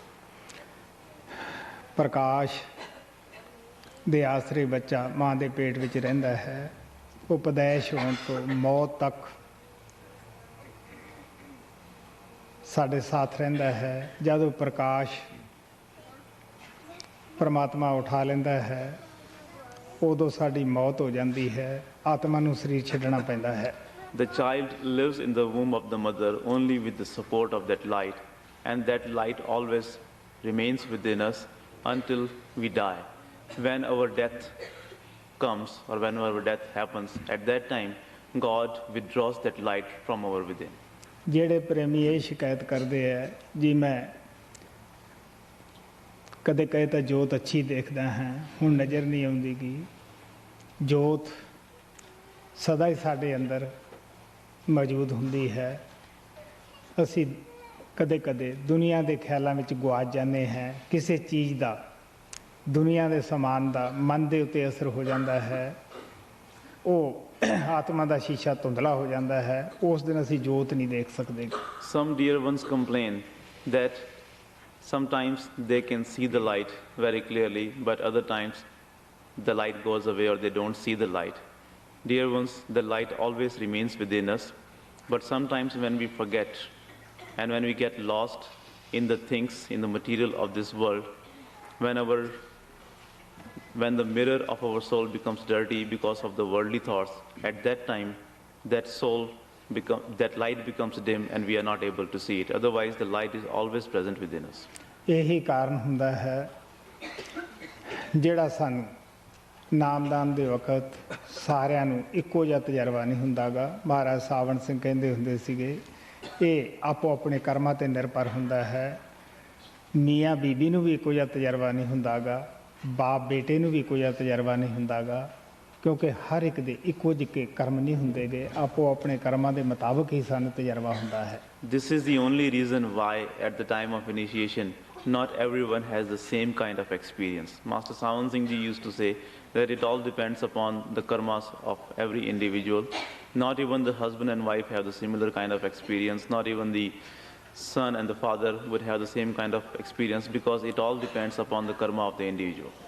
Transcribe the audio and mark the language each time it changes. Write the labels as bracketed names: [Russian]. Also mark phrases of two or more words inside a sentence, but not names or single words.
[Punjabi] ਪ੍ਰਕਾਸ਼ ਦੇ ਆਸਰੇ ਬੱਚਾ ਮਾਂ ਦੇ ਪੇਟ ਵਿੱਚ ਰਹਿੰਦਾ ਹੈ। ਉਪਦੇਸ਼ ਹੋਣ ਤੋਂ ਮੌਤ ਤੱਕ ਸਾਡੇ ਸਾਥ ਰਹਿੰਦਾ ਹੈ। ਜਦੋਂ ਪ੍ਰਕਾਸ਼ ਪਰਮਾਤਮਾ ਉਠਾ ਲੈਂਦਾ ਹੈ ਉਦੋਂ ਸਾਡੀ ਮੌਤ ਹੋ ਜਾਂਦੀ ਹੈ, ਆਤਮਾ ਨੂੰ ਸਰੀਰ ਛੱਡਣਾ ਪੈਂਦਾ ਹੈ। [English] The child lives in the womb of the mother only with the support of that light, and that light always remains within us until we die. When our death comes or when our death happens, at that time God withdraws that light from our within. [Punjabi] ਜਿਹੜੇ ਪ੍ਰੇਮੀ ਇਹ ਸ਼ਿਕਾਇਤ ਕਰਦੇ ਹੈ ਜੀ ਮੈਂ ਕਦੇ ਕਦੇ ਤਾਂ ਜੋਤ ਅੱਛੀ ਦੇਖਦਾ ਹਾਂ, ਹੁਣ ਨਜ਼ਰ ਨਹੀਂ ਆਉਂਦੀ ਗੀ। ਜੋਤ ਸਦਾ ਹੀ ਸਾਡੇ ਅੰਦਰ ਮੌਜੂਦ ਹੁੰਦੀ ਹੈ। ਅਸੀਂ ਕਦੇ ਕਦੇ ਦੁਨੀਆ ਦੇ ਖਿਆਲਾਂ ਵਿੱਚ ਗੁਆਚ ਜਾਂਦੇ ਹਾਂ। ਕਿਸੇ ਚੀਜ਼ ਦਾ, ਦੁਨੀਆ ਦੇ ਸਮਾਨ ਦਾ ਮਨ ਦੇ ਉੱਤੇ ਅਸਰ ਹੋ ਜਾਂਦਾ ਹੈ, ਉਹ ਆਤਮਾ ਦਾ ਸ਼ੀਸ਼ਾ ਧੁੰਦਲਾ ਹੋ ਜਾਂਦਾ ਹੈ, ਉਸ ਦਿਨ ਅਸੀਂ ਜੋਤ ਨਹੀਂ ਦੇਖ ਸਕਦੇ। [English] Some dear ones complain that sometimes they can see the light very clearly, but other times the light goes away or they don't see the light. Dear ones, the light always remains within us, but sometimes when we forget and when we get lost in the things, in the material of this world, when the mirror of our soul becomes dirty because of the worldly thoughts, at that time that light becomes dim and we are not able to see it. Otherwise the light is always present within us. [Punjabi] ਇਹੀ ਕਾਰਨ ਹੁੰਦਾ ਹੈ ਜਿਹੜਾ ਸਾਨੂੰ ਨਾਮਦਾਨ ਦੇ ਵਕਤ ਸਾਰਿਆਂ ਨੂੰ ਇੱਕੋ ਜਿਹਾ ਤਜਰਬਾ ਨਹੀਂ ਹੁੰਦਾਗਾ। ਮਹਾਰਾਜ ਸਾਵਣ ਸਿੰਘ ਕਹਿੰਦੇ ਹੁੰਦੇ ਸੀਗੇ ਇਹ ਆਪੋ ਆਪਣੇ ਕਰਮਾਂ 'ਤੇ ਨਿਰਭਰ ਹੁੰਦਾ ਹੈ। ਮੀਆਂ ਬੀਬੀ ਨੂੰ ਵੀ ਇੱਕੋ ਜਿਹਾ ਤਜਰਬਾ ਨਹੀਂ ਹੁੰਦਾਗਾ, ਬਾਪ ਬੇਟੇ ਨੂੰ ਵੀ ਇੱਕੋ ਜਿਹਾ ਤਜਰਬਾ ਨਹੀਂ ਹੁੰਦਾਗਾ, ਕਿਉਂਕਿ ਹਰ ਇੱਕ ਦੇ ਇੱਕੋ ਜਿਹੇ ਕਰਮ ਨਹੀਂ ਹੁੰਦੇਗੇ। ਆਪੋ ਆਪਣੇ ਕਰਮਾਂ ਦੇ ਮੁਤਾਬਕ ਹੀ ਸਾਨੂੰ ਤਜਰਬਾ ਹੁੰਦਾ ਹੈ। [English] This is the only reason why at the time of initiation not everyone has the same kind of experience. Master Sant Singh Ji used to say that it all depends upon the karmas of every individual. Not even the husband and wife have the similar kind of experience. Not even the son and the father would have the same kind of experience, because it all depends upon the karma of the individual.